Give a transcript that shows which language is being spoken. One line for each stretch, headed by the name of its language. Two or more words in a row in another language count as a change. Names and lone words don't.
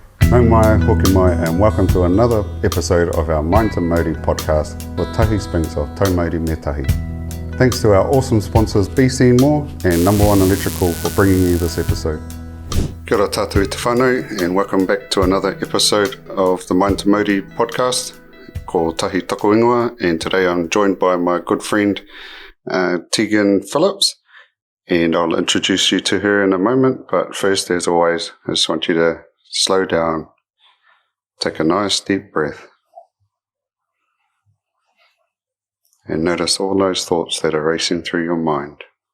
Māori: Nau mai, hoki mai,
English: and welcome to another episode of our Mind to Mauri podcast with Tahi Spinks of Tau Mauri Me Tahi. Thanks to our awesome sponsors BC More and Number One Electrical for bringing you this episode.
Māori: Kia ora tātou te whānau,
English: and welcome back to another episode of the Mind to Mauri podcast called
Māori: Tahi Taku Ingoa,
English: and today I'm joined by my good friend Tegan Phillips, and I'll introduce you to her in a moment, but first, as always, I just want you to slow down, take a nice deep breath, and notice all those thoughts that are racing through your mind.